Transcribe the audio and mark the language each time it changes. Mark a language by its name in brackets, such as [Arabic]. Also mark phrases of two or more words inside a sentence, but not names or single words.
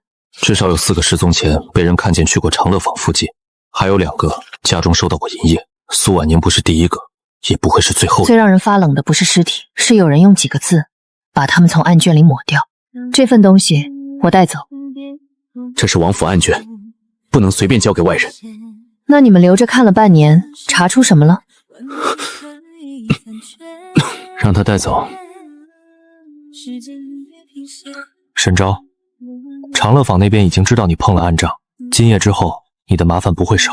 [Chinese] 至少有4個失蹤前被人看見去過長樂坊附近，還有2個家中收到過銀葉。蘇婉寧不是第一個，也不會是最後的。最讓人發冷的不是屍體，是有人用幾個字把他們從案卷裡抹掉。這份東西我帶走。這是王府案卷，不能隨便交給外人。那你們留着看了半年，查出什麼了？讓他帶走。沈昭，長樂坊那邊已經知道你碰了暗賬，今夜之後你的麻煩不會少。